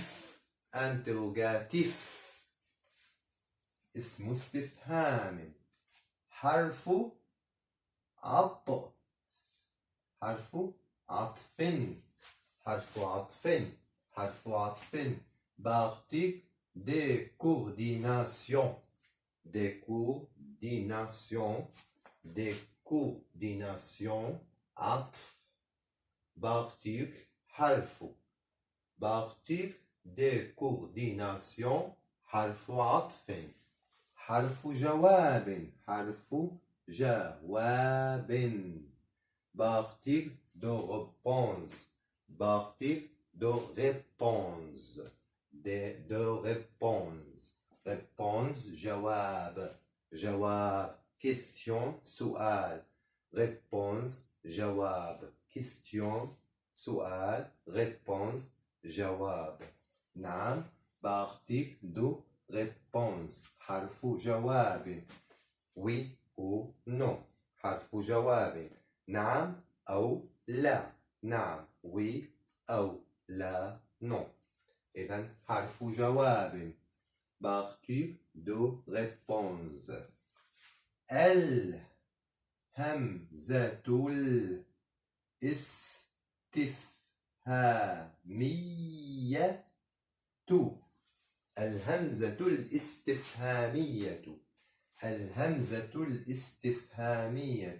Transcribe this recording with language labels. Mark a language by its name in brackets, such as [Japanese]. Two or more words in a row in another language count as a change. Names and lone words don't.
[French] interrogatif. [Arabic] اسم استفهام. حرف عطف. حرف عطف. حرف عطف. حرف عطف. [French] partie de coordination. de coordination. de coordination. [Arabic] عطف. particle حرف. [French] particle de coordination. [Arabic] حرف عطف. حرف جواب. حرف جواب. [French] particle de réponse. particle de réponse. de réponse. réponse جواب. [Arabic] جواب question سؤال. réponse جواب. question سؤال. réponse جواب. نعم. [French] particle de réponse. [Arabic] حرف جواب. [French] oui ou non. [Arabic] حرف جواب. نعم أو لا. نعم oui أو لا non. إذن حرف جواب. [French] particle de réponse. [Arabic] الهمزة الاستفهامية. الهمزة الاستفهامية. الهمزة الاستفهامية.